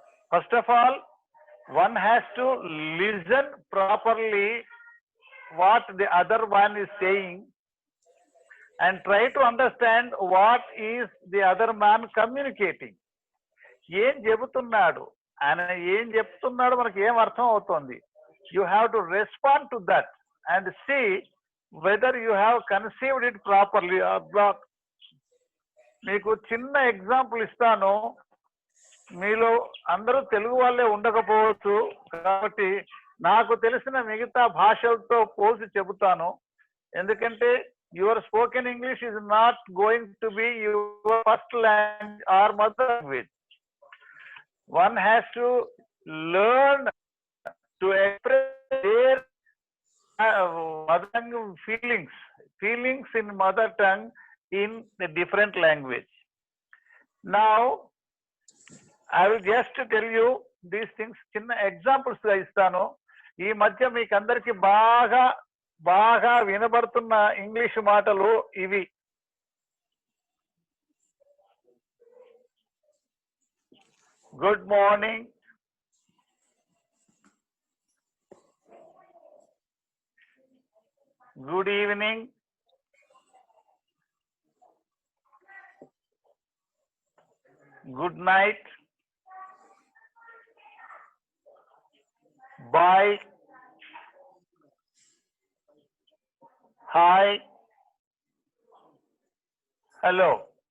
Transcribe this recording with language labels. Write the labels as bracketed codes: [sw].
[en] First of all, one has to listen properly what the other one is saying and try to understand what is the other man communicating. [te] ఏం చెబుతున్నాడు, ఆయన ఏం చెప్తున్నాడు, మనకి ఏం అర్థం అవుతుంది. [en] You have to respond to that and see whether you have conceived it properly or not. [te] మీకు చిన్న ఎగ్జాంపుల్ ఇస్తాను. మీలో అందరూ తెలుగు వాళ్ళే ఉండకపోవచ్చు, కాబట్టి నాకు తెలిసిన మిగతా భాషలతో పోల్చి చెబుతాను. ఎందుకంటే [en] Your spoken English is not going to be your first language or mother language. One has to learn to express their mother tongue feelings in mother tongue in a different language. Now I will just tell you these things. [te] చిన్న examples గా ఇస్తాను. ఈ మధ్య మీకు అందరికి బాగా బాగా వినబడుతున్న English మాటలు ఇవి. [en] Good morning, good evening, good night, bye, hi, hello.